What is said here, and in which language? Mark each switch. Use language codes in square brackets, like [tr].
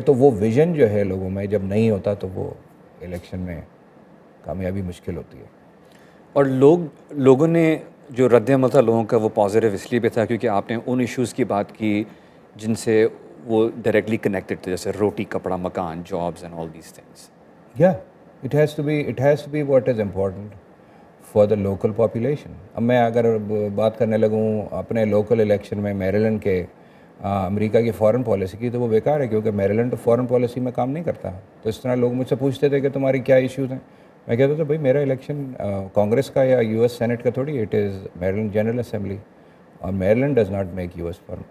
[ur] تو وہ ویژن جو ہے لوگوں میں جب نہیں ہوتا تو وہ الیکشن میں کامیابی مشکل ہوتی ہے. اور لوگوں نے جو رد عمل تھا لوگوں کا وہ پازیٹیو اس لیے بھی تھا کیونکہ آپ نے ان ایشوز کی بات کی جن سے وہ ڈائریکٹلی کنیکٹڈ تھے, جیسے روٹی, کپڑا, مکان, [en] Jobs and all these things. It has to be what is important for the local population. [ur] اب میں اگر بات کرنے لگوں اپنے لوکل الیکشن میں میریلینڈ کے امریکہ کی فارن پالیسی کی, تو وہ بیکار ہے کیونکہ میریلینڈ تو فارن پالیسی میں کام نہیں کرتا. تو اس طرح لوگ مجھ سے پوچھتے تھے کہ تمہاری کیا ایشوز ہیں. میں کہتا تھا بھائی میرا الیکشن کانگریس کا یا US سینٹ کا تھوڑی, [en] it is Maryland general assembly, [ur] اور [en] Maryland does not make US foreign.